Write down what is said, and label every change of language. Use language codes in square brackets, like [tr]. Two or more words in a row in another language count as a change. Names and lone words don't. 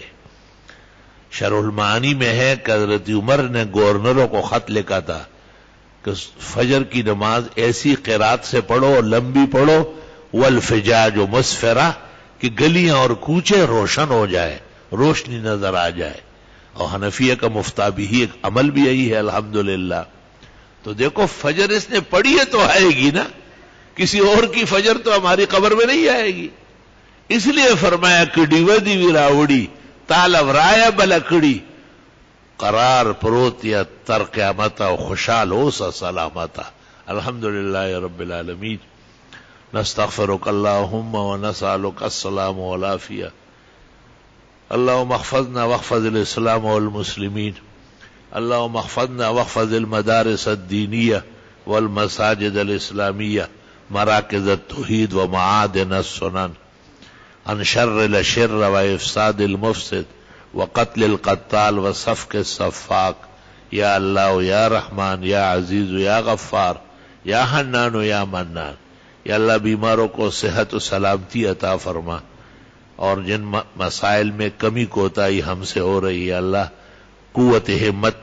[ur] شرح المعانی میں ہے کہ حضرت عمر نے گورنروں کو خط لکھا تھا کہ فجر کی نماز ایسی قرات سے پڑھو اور لمبی پڑھو، [ar] والفجاج مسفرہ، [ur] کہ گلیاں اور کوچے روشن ہو جائے، روشنی نظر آ جائے۔ اور حنفیہ کا مفتابی ہی ایک عمل بھی یہی ہے الحمدللہ۔ تو دیکھو فجر اس نے پڑھی ہے تو آئے گی نا، کسی اور کی فجر تو ہماری قبر میں نہیں آئے گی۔ اس لیے فرمایا [skr] کڈی ودی وراوڑی تالو رایا بلکڑی، قرار پروت یا تر قیامتا و خوشحال ہو سا سلامتا۔ [ar] الحمدللہ رب العالمین، نستغفرک اللہم و نسألک السلام والعافیہ۔ اللہم احفظنا واحفظ الاسلام والمسلمین، اللہم احفظنا واحفظ المدارس الدینیہ والمساجد الاسلامیہ، مراکز التوحید ومعادن السنن، عن شر الشر وافساد المفسد وقتل القتال وسفك السفاق۔ یا اللہ یا رحمان یا عزیز یا غفار یا حنان یا منان، یا اللہ [ur] بیماروں کو صحت و سلامتی عطا فرما، اور جن مسائل میں کمی کوتاہی ہم سے ہو رہی ہے اللہ قوت ہمت